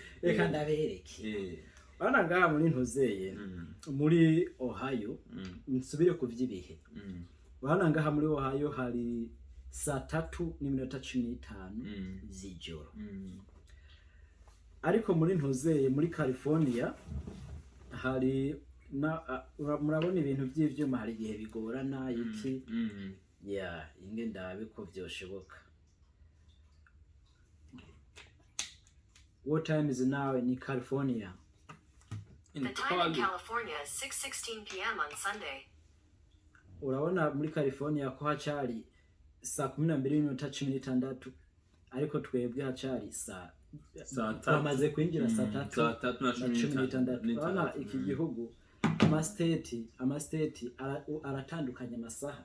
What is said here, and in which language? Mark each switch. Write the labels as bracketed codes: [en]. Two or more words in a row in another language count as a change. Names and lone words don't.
[rn] reka ndabereke bana ngaha muri ntuzeye muri Ohio nsubire ku by'ibihe bana ngaha muri Ohio hari 3:15 z'ijoro ariko muri ntuzeye muri California hari murabona ibintu by'ivyuma hari igihe bigorana iki inge ndabe ko byoshoboka. [en] What time is it now in California? The time in California is 6:16 p.m. on Sunday. [rn] Urabona muri California ko hacari 12:16 ariko twebwe hacari bamaze kwinjira 3:16. Urabona iki gihugu amastate aratandukanye amasaha.